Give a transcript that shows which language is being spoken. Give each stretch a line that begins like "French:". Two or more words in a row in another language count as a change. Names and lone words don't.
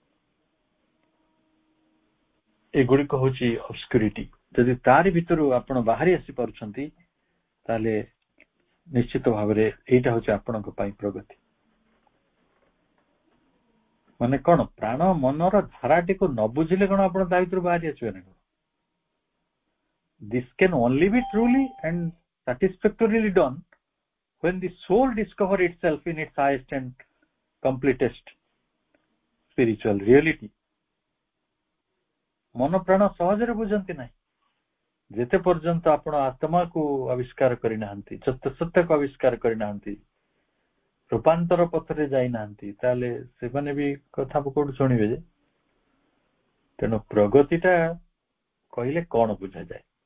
Odia: ଏଗୁଡିକ ହଉଛି ଅବସ୍କ୍ୟୁରିଟି। ଯଦି ତାରି ଭିତରୁ ଆପଣ ବାହାରି ଆସିପାରୁଛନ୍ତି, ତାହେଲେ ନିଶ୍ଚିତ ଭାବରେ ଏଇଟା ହଉଛି ଆପଣଙ୍କ ପାଇଁ ପ୍ରଗତି। ମାନେ କଣ, ପ୍ରାଣ ମନର ଧାରାଟିକୁ ନ ବୁଝିଲେ କଣ ଆପଣ ତା ଭିତରୁ ବାହାରି ଆସିବେ ନା କଣ?
English: This can only be truly and satisfactorily done when the soul discover itself in its highest and completest spiritual reality।
Odia: ମନ ପ୍ରାଣ ସହଜରେ ବୁଝନ୍ତି ନାହିଁ। ଯେତେ ପର୍ଯ୍ୟନ୍ତ ଆପଣ ଆତ୍ମାକୁ ଆବିଷ୍କାର କରିନାହାନ୍ତି, ସତ୍ୟକୁ ଆବିଷ୍କାର କରିନାହାନ୍ତି, ରୂପାନ୍ତର ପଥରେ ଯାଇନାହାନ୍ତି, ତାହେଲେ ସେମାନେ ବି କଥା କୋଉଠୁ ଶୁଣିବେ ଯେ? ତେଣୁ ପ୍ରଗତିଟା କହିଲେ କଣ ବୁଝାଯାଏ?